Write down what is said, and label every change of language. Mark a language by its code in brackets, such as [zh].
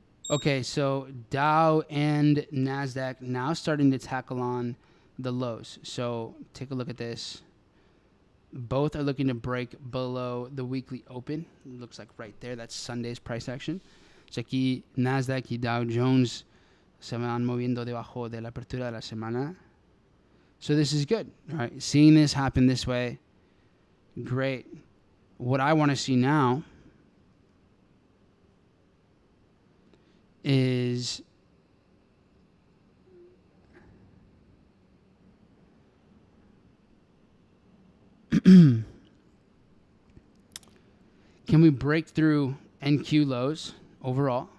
[en] Okay, so Dow and NASDAQ now starting to tackle on the lows. So take a look at this. Both are looking to break below the weekly open. It looks like right there. That's Sunday's price action. [es] So aquí NASDAQ y Dow Jones se van moviendo debajo de la apertura de la semana. [en] So this is good. All right, seeing this happen this way, great. What I want to see now is can we break through NQ lows overall?